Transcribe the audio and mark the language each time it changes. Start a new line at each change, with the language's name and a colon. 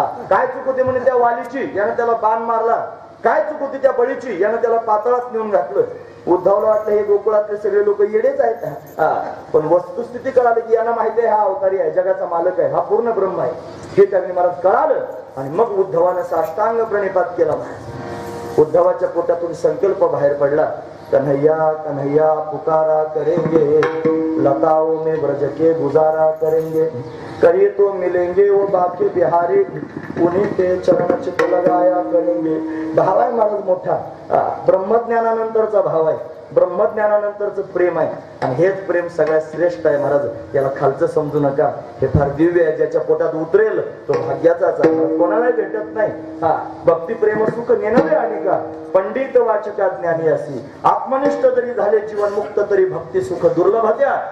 Marathi: काय चूक होती म्हणे त्या वालीची, यानं त्याला बाण मारला. काय चूक होती त्या बळीची, यानं त्याला पातळात नेऊन घातलं. उद्धवला वाटलं हे गोकुळातले सगळे लोक येडेच आहेत. पण वस्तुस्थिती कळाली की यांना माहिती आहे हा अवतारी आहे, जगाचा मालक आहे, हा पूर्ण ब्रह्म आहे. हे त्यांनी मला कळालं. आणि मग उद्धवानं साष्टांग प्रणिपात केला. उद्धवाच्या पोटातून संकल्प बाहेर पडला,
Hindi: कन्हैया कन्हैया पुकारा करेंगे, लताओं में ब्रज के गुजारा करेंगे, कहीं तो मिलेंगे वो बाकी बिहारी, उन्हीं के चरण चित लगाया करेंगे.
Marathi: भाव आहे महाराज मोठा. ब्रह्मज्ञानानंतरचा भाव आहे, ब्रह्मज्ञानानंतरच प्रेम आहे. आणि हेच प्रेम सगळ्यात श्रेष्ठ आहे महाराज. याला खालचं समजू नका. हे फार दिव्य आहे. ज्याच्या पोटात उतरेल तो भाग्याचाच आहे, कोणालाही भेटत नाही. भक्ती प्रेम सुख नेनवे आणि का पंडित वाचका ज्ञानी असी, आत्मनिष्ठ जरी झाले जीवन मुक्त तरी भक्ती सुख दुर्लभ त्या.